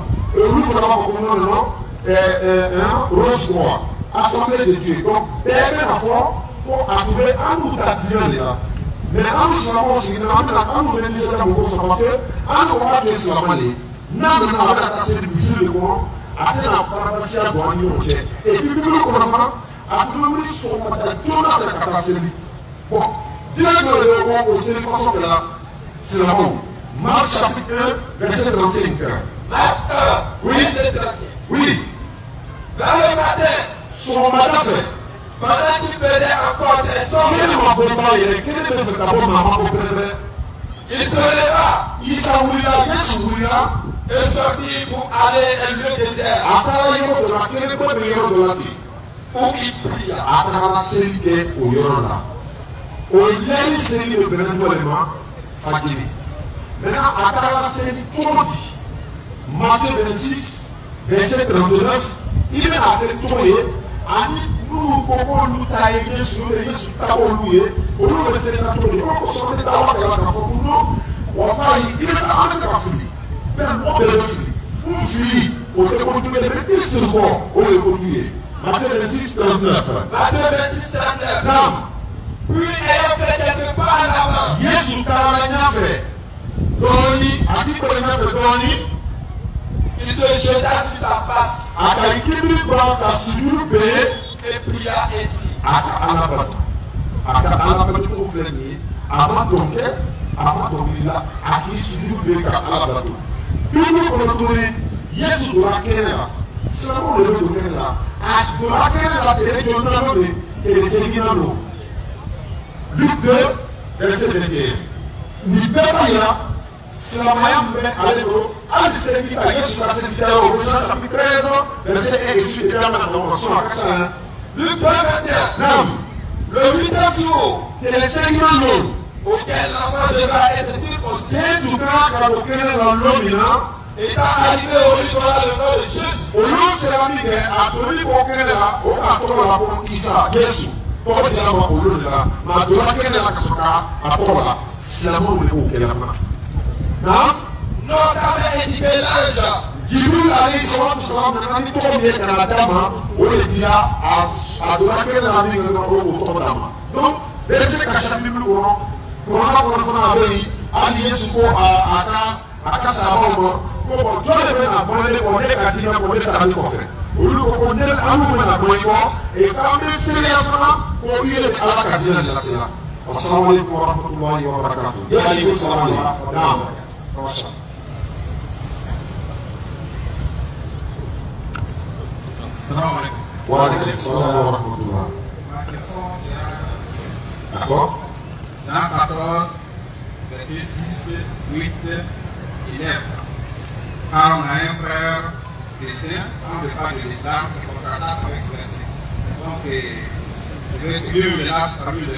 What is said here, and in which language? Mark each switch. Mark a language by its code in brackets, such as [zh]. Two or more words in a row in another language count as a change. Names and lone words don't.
[bm] Olu fana b'a fɔ ko [fr] non non [bm] Rose Croix Assemblée de Dieu. Donc bɛɛ bɛna fɔ ko a tun bɛ an n'u ta diinɛ de la. Mais an silamɛw sigira an bɛna nisɔndiya mɔgɔw sɔrɔ [fr] parce que [bm] an ko k'a tun ye silamɛ de ye. N'a nana a bɛna taa se misiri de kɔnɔ a tɛna faradasiya don an ni ɲɔgɔn cɛ. [fr] Et puis [bm] Bible kɔnɔ fana a tun bɛ wuli sɔgɔmada joona fɛ ka taa seli. Bon diinɛ dɔ de bɛ bɔ o seli façon de la silamɛw. [fr] Marc chapitre 1 verset 35. Marc 1, Oui. verset 35. Oui. Vers le matin, [bm] Sɔgɔmada fɛ. [fr] pendant qu'il faisait encore très sombre, [bm] Kelen ma bɔ ba yɛrɛ kelen bɛ fɛ ka bɔ maa ko pɛrɛpɛrɛ. [fr] il se leva [bm] Isa wulila Yesu wulila. [fr] et sortit pour aller à un lieu désert [bm] A taara yɔrɔ dɔ la kelen bɛ yɔrɔ dɔ la ten. [fr] où il pria. [bm] A taara seli kɛ o yɔrɔ la. O yɛli seli de bɛnna ɲɔgɔn de ma fajiri. Maintenant a taara seli cogo di? Matthieu 26 verset 39 i bɛna seli cogo ye ani n'olu ko k'olu ta ye Yesu ta olu ye olu bɛ seli na cogo di? Ko sɔrɔ ne taa wari la k'a fɔ ko non walayi i bɛ se an bɛ se ka fili mais mɔgɔ bɛɛ bɛ fili n fili o tɛ kojugu ye mais i siri bɔ o de ye kojugu ye. Matthieu 26 39. Matthieu 26, 39. Naam. [fr] Puis ayant fait quelques pas en avant, [bm] Yesu taara ɲɛfɛ dɔɔni a ti bɛrɛ ɲɛfɛ dɔɔni. [fr] il se jeta sur sa face [bm] A ka kibiri ban ka sujuru bɛɛ. [fr] et pria ainsi. [bm] A ka Ala bato. A ka Ala bato ko filɛ nin ye. A ma dɔn kɛ, a ma dɔnkili la, a k'i sujuru bɛɛ ka Ala bato. Bible kɔnɔ tuguni Yesu donna kɛnɛ la. Silamɛw de bɛ don kɛnɛ la. A donna kɛnɛ la tere jɔnna dɔ de keresenigina don. [fr] Luc 2 verset 21. [bm] Nin bɛɛ b'a yira silamɛya min bɛ ale bolo hali seli ka Yesu ka seli diya o Jean [fr] chapitre 13 verset 1 et suite [bm] et ma na sɔn a ka ca. Luc 2, 21. Naam. [fr] Le 8e jour [bm] Keresenigina don. [fr] auquel l'enfant devra être circoncis, [bm] Den tun kan ka don kɛnɛ la don min na. [fr] étant arrivé au lieu de le nom de Jésus, [bm] Olu sera min kɛ a toli bɔ kɛnɛ la o k'a tɔgɔ la ko Isa Yesu. Tɔgɔ jɛra ma olu de la mɛ a donna kɛnɛ la ka sɔrɔ ka a tɔgɔ la silamɛw de b'o kɛ la fana. Naam. [fr] non qu'avait indiqué l'ange. [bm] Jibril [ar] عليه الصلاة والسلام [bm] nana ni tɔgɔ min ye kana d'a ma o de dira a donna kɛnɛ la min kɛ dɔrɔn o tɔgɔ d'a ma. Donc bɛɛ bɛ se ka sa Bible kɔnɔ kuranna kɔnɔ fana a bɛ yen hali Yesu ko a ka sahabaw ma ko bɔn jɔn de bɛ na bɔ ne kɔ ne ka diinɛ kɔ ne tagali kɔfɛ olu ko ko ne an bɛ na bɔ i kɔ k'an bɛ seereya fana ko i yɛrɛ bɛ Ala ka diinɛ de lase la. [ar] السلام عليكم ورحمة الله وبركاته. وعليكم السلام. نعم. السلام عليكم. وعليكم السلام ورحمة الله. [fr] Ma question, c'est D'accord? Jean 14, verset 6, 8 et 9. Car on a un frère chrétien, quand je parle de l'islam, qui contre-attaque avec ce verset. Donc, je vais lire là parmi les.